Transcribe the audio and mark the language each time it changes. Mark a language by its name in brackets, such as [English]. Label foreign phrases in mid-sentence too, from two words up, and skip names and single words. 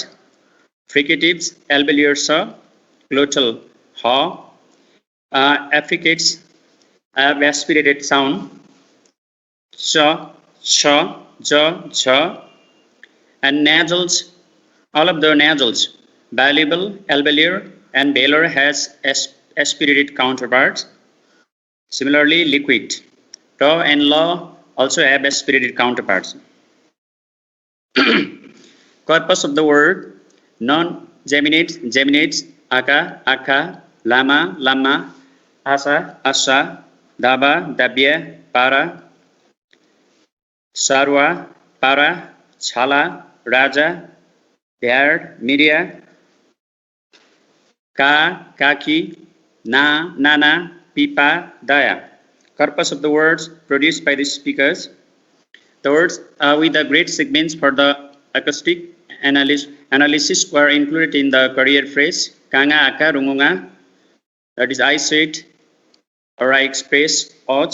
[English] Fricatives, alveolar sa, glottal ha, affricates have aspirated sound cha, cha, ja, ja, and nasals, all of the nasals, bilabial, alveolar, and velar has aspirated counterparts. Similarly, liquid, ta and la also have aspirated counterparts. Corpus of the word: non-geminates, geminates, aka, aka, lama, lama, asa, asa, daba, dabya, para, sarwa, para, chala, raja, bear, media, ka, kaki, na, nana, pipa, daya. Corpus of the words produced by the speakers. The words with the great segments for the acoustic analysis were included in the career phrase kanga aka rungunga, that is I said or I express och.